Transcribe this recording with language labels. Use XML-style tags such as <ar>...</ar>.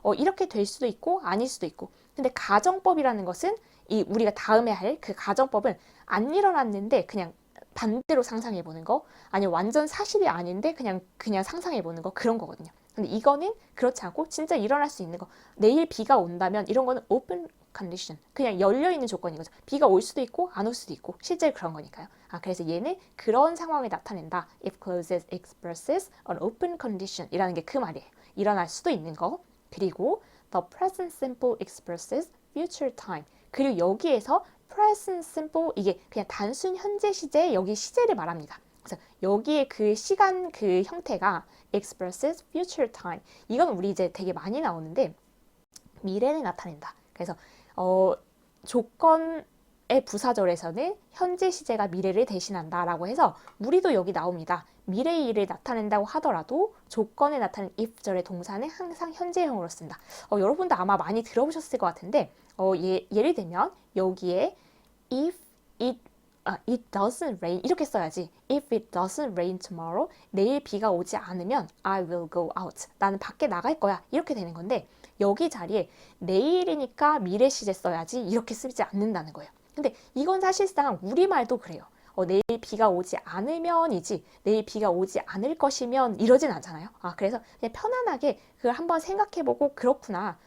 <ko>이렇게 될 수도 있고 아닐 수도 있고. 근데 가정법이라는 것은 우리가 다음에 할 그 가정법은 안 일어났는데 그냥 반대로 상상해 보는 거, 아니면 완전 사실이 아닌데 그냥 상상해 보는 거, 그런 거거든요. 근데 이거는 그렇지 않고 진짜 일어날 수 있는 거. 내일 비가 온다면 이런 거는</ko> <en>open condition.</en> <ko>그냥 열려 있는 조건인 거죠. 비가 올 수도 있고 안 올 수도 있고 실제로 그런 거니까요. 그래서 얘는 그런 상황을 나타낸다.</ko> <en>If clauses expresses an open condition</en> <ko>이라는 게 그 말이에요. 일어날 수도 있는 거. 그리고</ko> <en>the present simple expresses future time.</en> <ko>그리고 여기에서 present simple 이게 그냥 단순 현재 시제, 여기 시제를 말합니다. 그래서 여기에 그 시간 그 형태가</ko> <en>expresses future time.</en> <ko>이건 우리 이제 되게 많이 나오는데 미래를 나타낸다. 그래서 조건의 부사절에서는 현재 시제가 미래를 대신한다라고 해서 우리도 여기 나옵니다. 미래의 일을 나타낸다고 하더라도 조건에 나타낸 if절의 동사는 항상 현재형으로 쓴다. 여러분도 아마 많이 들어보셨을 것 같은데 예를 들면 여기에</ko> <en>if it doesn't rain</en> <ko>이렇게 써야지.</ko> <en>If it doesn't rain tomorrow,</en> <ko>내일 비가 오지 않으면</ko> <en>I will go out.</en> <ko>나는 밖에 나갈 거야. 이렇게 되는 건데 여기 자리에 내일이니까 미래 시제 써야지 이렇게 쓰지 않는다는 거예요. 근데 이건 사실상 우리말도 그래요. 내일 비가 오지 않으면이지 내일 비가 오지 않을 것이면 이러진 않잖아요. 그래서 그냥 편안하게 그걸 한번 생각해보고 그렇구나.</ko>